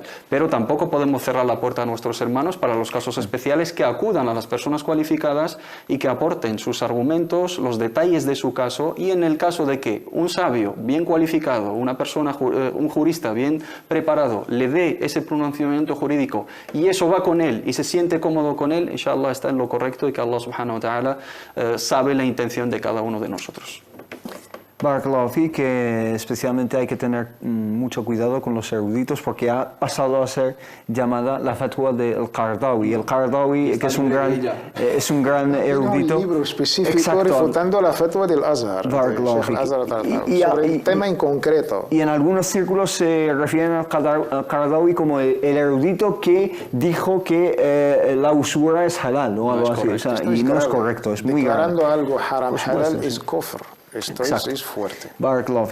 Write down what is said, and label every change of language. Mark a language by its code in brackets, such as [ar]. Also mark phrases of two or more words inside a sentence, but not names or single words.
[es] Pero tampoco podemos cerrar la puerta a nuestros hermanos para los casos especiales, que acudan a las personas cualificadas y que aporten sus argumentos, los detalles de su caso, y en el caso de que un sabio bien cualificado, una persona, un jurista bien preparado, le dé ese pronunciamiento jurídico y eso va con él y se siente cómodo con él, inshallah está en lo correcto y que Allah [ar] سبحانه وتعالى [es] sabe la intención de cada uno de nosotros. [ar] بارك الله في, [es] que especialmente hay que tener mucho cuidado con los eruditos porque ha pasado a ser llamada la fatwa del Qaradawi. El Qaradawi, que es un gran erudito. Un libro específico refutando la fatwa del Azhar. Sobre el tema en concreto. Y en algunos círculos se refieren al Qaradawi como el erudito que dijo que la usura es halal o algo así. O sea, y no es correcto, es muy grave. Declarando algo [ar] حرام حلال [es] es kufr. Esto es fuerte. Barakallahu.